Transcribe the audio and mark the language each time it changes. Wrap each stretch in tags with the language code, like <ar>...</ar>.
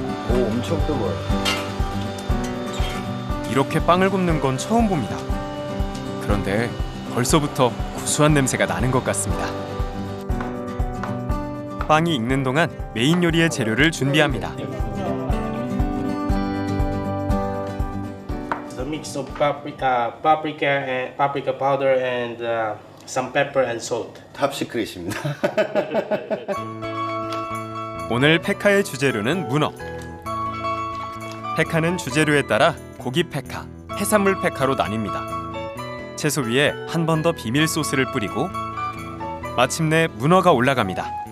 <ko>오, 엄청 뜨거워요. 이렇게 빵을 굽는 건 처음 봅니다. 그런데 벌써부터 구수한 냄새가 나는 것 같습니다. 빵이 익는 동안 메인 요리의 재료를 준비합니다.</ko> <en>The mix of paprika powder and some pepper and salt.</en> <ko>탑시크릿입니다. 오늘 페카의 주재료는 문어. 페카는 주재료에 따라 고기 페카, 해산물 페카로 나뉩니다. 채소 위에 한 번 더 비밀 소스를 뿌리고 마침내 문어가 올라갑니다.</ko>